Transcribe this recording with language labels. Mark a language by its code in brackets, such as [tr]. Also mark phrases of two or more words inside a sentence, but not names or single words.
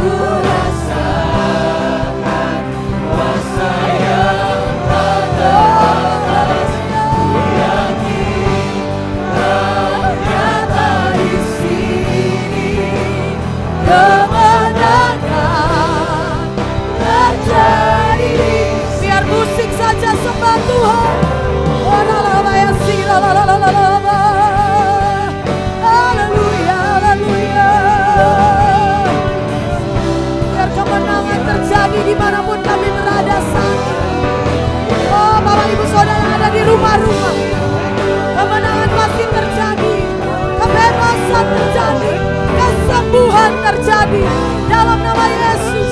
[id] Ku rasakan kuasa yang tak terbatas. Ku yakin Kau nyata di sini, kemenangan terjadi. Biar musik saja sembah Tuhan. Oh, la la la ya si la la la la la la la. Haleluya, haleluya. Biar kemenangan terjadi dimanapun kami berada saat ini. Oh, Bapak Ibu Saudara ada di rumah-rumah, kemenangan pasti terjadi, kebebasan terjadi, kesembuhan terjadi dalam nama Yesus.